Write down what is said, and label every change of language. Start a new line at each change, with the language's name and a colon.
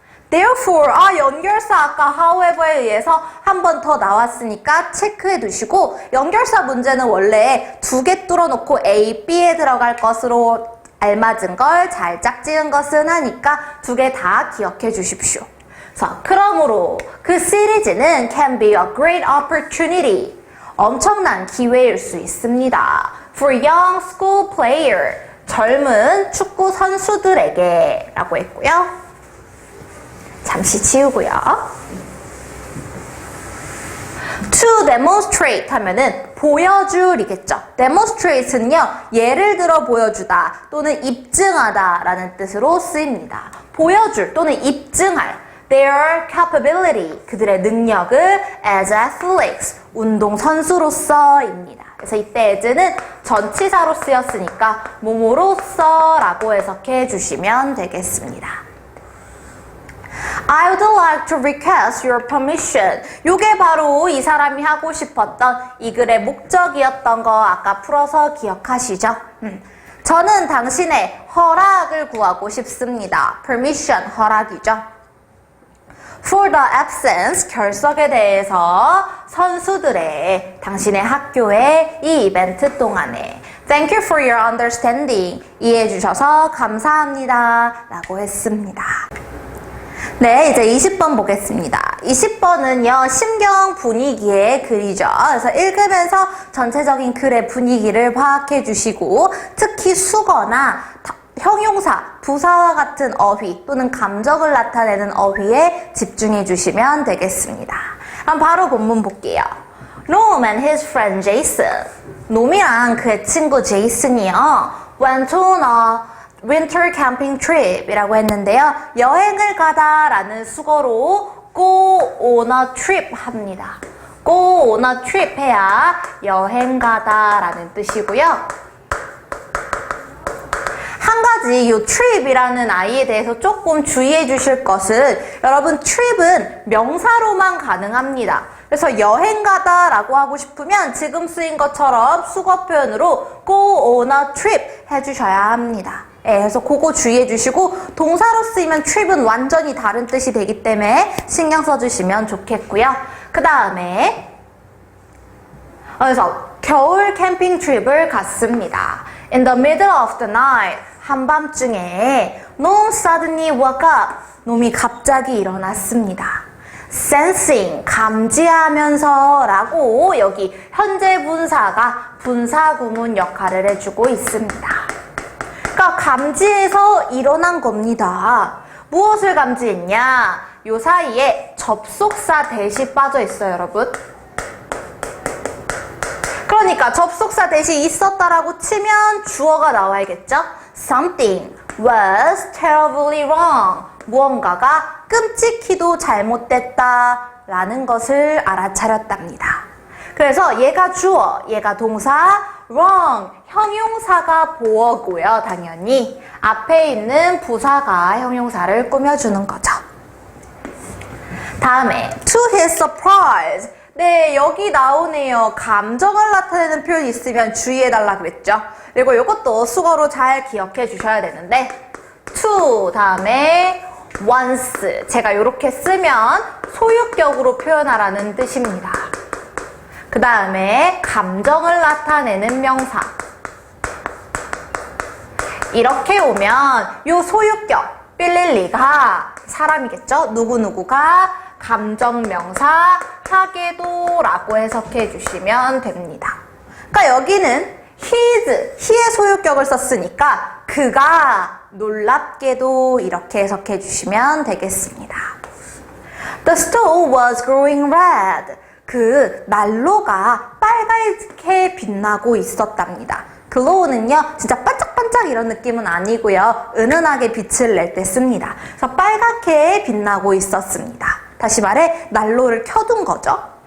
Korean: Therefore, 연결사 아까 however에 의해서 한 번 더 나왔으니까 체크해 두시고 연결사 문제는 원래 2개 뚫어놓고 A, B에 들어갈 것으로 알맞은 걸 잘 짝지은 것은 하니까 2개 다 기억해 주십시오. 그러므로 그 시리즈는
English: can be a great opportunity.
Korean: 엄청난 기회일 수 있습니다.
English: For young school player.
Korean: 젊은 축구 선수들에게 라고 했고요. 잠시 지우고요.
English: To demonstrate
Korean: 하면은 보여줄이겠죠. demonstrate는요, 예를 들어 보여주다 또는 입증하다 라는 뜻으로 쓰입니다. 보여줄 또는 입증할
English: their capability,
Korean: 그들의 능력을
English: as athletes,
Korean: 운동선수로서입니다. 그래서 이때 as는 전치사로 쓰였으니까 뭐뭐로서 라고 해석해 주시면 되겠습니다.
English: I would like to request your permission.
Korean: 요게 바로 이 사람이 하고 싶었던 이 글의 목적이었던 거 아까 풀어서 기억하시죠? 저는 당신의 허락을 구하고 싶습니다. permission, 허락이죠.
English: For the absence,
Korean: 결석에 대해서 선수들의 당신의 학교의 이 이벤트 동안에
English: Thank you for your understanding.
Korean: 이해해 주셔서 감사합니다. 라고 했습니다. 네, 이제 20번 보겠습니다. 20번은요, 심경 분위기의 글이죠. 그래서 읽으면서 전체적인 글의 분위기를 파악해 주시고, 특히 수거나 형용사, 부사와 같은 어휘 또는 감정을 나타내는 어휘에 집중해 주시면 되겠습니다. 그럼 바로 본문 볼게요.
English: Norm and his friend Jason.
Korean: 놈이랑 그의 친구 제이슨이요.
English: went on a winter camping trip
Korean: 이라고 했는데요. 여행을 가다 라는 수거로
English: go on a trip
Korean: 합니다.
English: go on a trip
Korean: 해야 여행 가다 라는 뜻이고요. 한 가지 이 trip이라는 아이에 대해서 조금 주의해 주실 것은 여러분 trip은 명사로만 가능합니다. 그래서 여행 가다 라고 하고 싶으면 지금 쓰인 것처럼 수거 표현으로
English: go on a trip
Korean: 해주셔야 합니다. 네, 그래서 그거 주의해 주시고 동사로 쓰이면 trip은 완전히 다른 뜻이 되기 때문에 신경 써주시면 좋겠고요. 그 다음에 그래서 겨울 캠핑 트립을 갔습니다.
English: In the middle of the night,
Korean: 한밤중에
English: Noam suddenly woke up,
Korean: 놈이 갑자기 일어났습니다. Sensing, 감지하면서 라고 여기 현재 분사가 분사 구문 역할을 해주고 있습니다. 그러니까 감지해서 일어난 겁니다. 무엇을 감지했냐? 요 사이에 접속사 대시 빠져 있어요, 여러분. 그러니까 접속사 대시 있었다라고 치면 주어가 나와야겠죠?
English: Something was terribly wrong.
Korean: 무언가가 끔찍히도 잘못됐다 라는 것을 알아차렸답니다. 그래서 얘가 주어, 얘가 동사, wrong, 형용사가 보어고요. 당연히 앞에 있는 부사가 형용사를 꾸며주는 거죠.
English: 다음에 to his surprise.
Korean: 네, 여기 나오네요. 감정을 나타내는 표현이 있으면 주의해달라 그랬죠. 그리고 이것도 수거로 잘 기억해 주셔야 되는데 to 다음에 once. 제가 이렇게 쓰면 소유격으로 표현하라는 뜻입니다. 그 다음에 감정을 나타내는 명사. 이렇게 오면 이 소유격, 빌릴리가 사람이겠죠? 누구누구가 감정명사 하게도 라고 해석해 주시면 됩니다. 그러니까 여기는 he의 소유격을 썼으니까 그가 놀랍게도 이렇게 해석해 주시면 되겠습니다.
English: The stove was glowing red.
Korean: 그 난로가 빨갛게 빛나고 있었답니다. glow는요, 진짜 반짝반짝 이런 느낌은 아니고요. 은은하게 빛을 낼 때 씁니다. 그래서 빨갛게 빛나고 있었습니다. 다시 말해 난로를 켜둔 거죠.